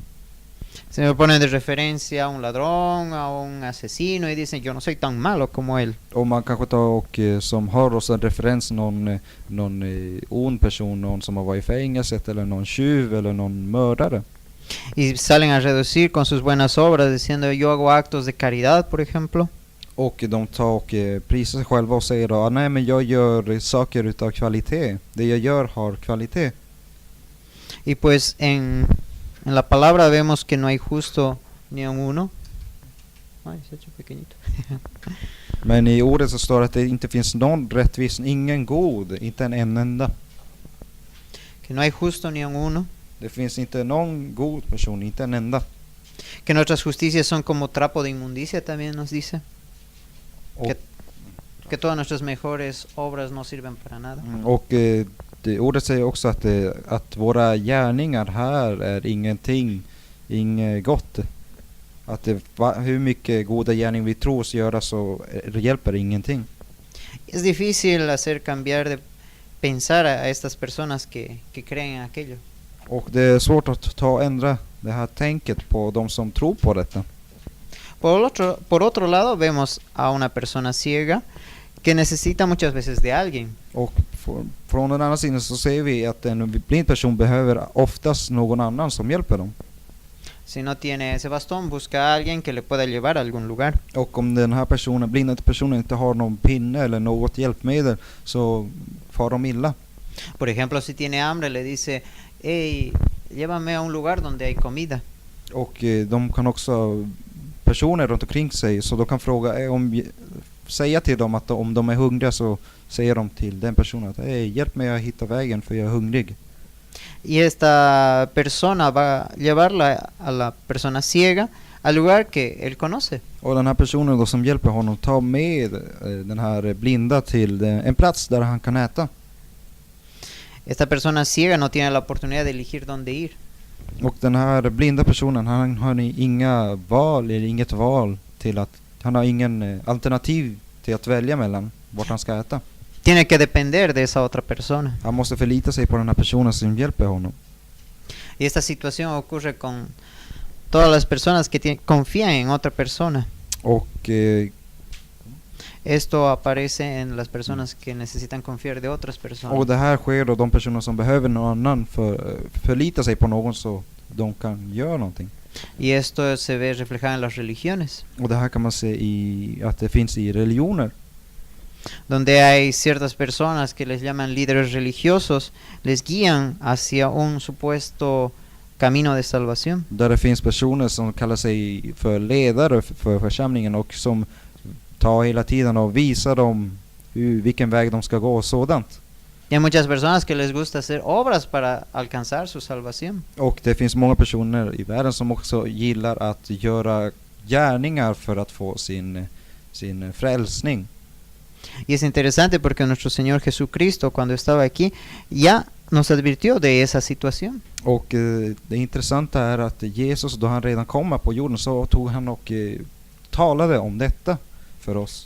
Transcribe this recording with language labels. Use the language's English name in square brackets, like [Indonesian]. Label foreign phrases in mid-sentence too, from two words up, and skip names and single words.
[Spanish] Se me ponen de referencia a un ladrón, a un asesino y dicen, yo no soy tan malo como él. [Swedish] Och man kanske tar och som har oss en referens någon ond person, någon som har varit i fängelset eller någon tjuv eller någon mördare. [Spanish] Y salen a reducir con sus buenas obras diciendo, yo hago actos de caridad, por ejemplo. [Swedish] Och de tar och prisar sig själva och säger då, nej men jag gör saker utav kvalitet. Det jag gör har kvalitet. [Spanish] Y pues en la palabra vemos que no hay justo ni un uno. Ay, se ha hecho pequeñito. [Swedish] Men i ordet så står det att det inte finns någon rättvis, ingen god, inte en enda. [Spanish] Que no hay justo ni un uno. [Swedish] Det finns inte någon god person, inte en enda. [Spanish] Que nuestras justicias son como trapo de inmundicia, también nos dice. Que todas nuestras mejores obras no sirven para nada. [Swedish] Och ordet säger också att våra gärningar här är ingenting, inget gott. Att hur mycket goda gärning vi tror oss göra så hjälper ingenting. [Spanish] Es difícil hacer cambiar de pensar a estas personas que creen en aquello. [Swedish] Och det är svårt att ändra det här tänket på de som tror på detta. [Spanish] Por otro lado, vemos a una persona ciega que necesita muchas veces de alguien. [Swedish] Och från den andra sidan så ser vi att en blind person behöver oftast någon annan som hjälper dem. [Spanish] Si no tiene ese bastón, busca a alguien que le pueda llevar a algún lugar. [Swedish] Och om den här personen, blinda personen inte har någon pinne eller något hjälpmedel så far de illa. [Spanish] Por ejemplo, si tiene hambre, le dice, hey, llévame a un lugar donde hay comida. [Swedish] Och de kan också, personer runt omkring sig, så de kan fråga säga till dem att om de är hungriga så säger de till den personen att hey, hjälp mig att hitta vägen för jag är hungrig. [Spanish] Y esta persona va a llevarla a la persona ciega al lugar que él conoce. [Swedish] Och den här personen då som hjälper honom tar med den här blinda till en plats där han kan äta. [Spanish] Esta persona ciega no tiene la oportunidad de elegir dónde ir. [Swedish] Och den här blinda personen, han har inga val eller inget val till att, han har ingen alternativ till att välja mellan vart han ska äta. [Spanish] Tiene que depender de esa otra persona. [Swedish] Han måste förlita sig på den här personen som hjälper honom. [Spanish] Y esta situación ocurre con todas las personas que confían en otra persona. [Swedish] Och [Spanish] esto aparece en las personas que necesitan confiar de otras personas. [Swedish] Och det här sker då de personer som behöver någon annan förlita sig på någon så de kan göra någonting. [Spanish] Y esto se ve reflejado en las religiones. [Swedish] Och det här kan man se i att det finns i religioner. [Spanish] Donde hay ciertas personas que les llaman líderes religiosos, les guían hacia un supuesto camino de salvación. [Swedish] Där det finns personer som kallar sig för ledare för församlingen och som tar hela tiden och visar dem vilken väg de ska gå och sådant. [Spanish] Y hay muchas personas que les gusta hacer obras para alcanzar su salvación. [Swedish] Och det finns många personer i världen som också gillar att göra gärningar för att få sin frälsning. [Spanish] Y es interesante porque nuestro Señor Jesucristo, cuando estaba aquí, ya nos advirtió de esa situación. [Swedish] Och det intressanta är att Jesus, då han redan kom på jorden, så tog han och talade om detta för oss.